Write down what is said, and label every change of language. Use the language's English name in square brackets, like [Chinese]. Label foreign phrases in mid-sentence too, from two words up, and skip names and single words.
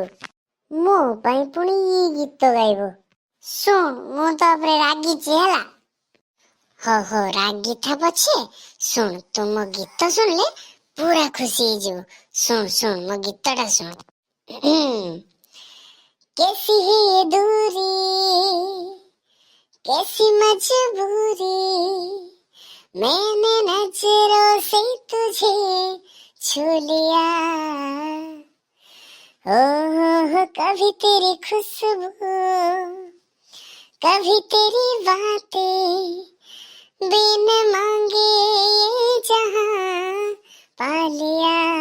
[Odia] ମୋ ପାଇଁ ପୁଣି ଗୀତ ଗାଇବ। ଶୁଣ, ମୁଁ ତ ଉପରେ ରାଗିଛି ହେଲା। ହଉ ହଉ, ରାଗିଥା ପଛେ। ଶୁଣ, ତୁ ମୋ ଗୀତ ଶୁଣିଲେ ପୁରା ଖୁସି ହେଇଯିବୁ। ଶୁଣ ଶୁଣ, ମୋ ଗୀତଟା ଶୁଣ। [Hindi] कैसी है ये दूरी, कैसी मजबूरी, मैंने नजरों से तुझे छू लिया। ओह कभी तेरी खुशबू, कभी तेरी बातें, बिन मांगे ये जहां पा लिया।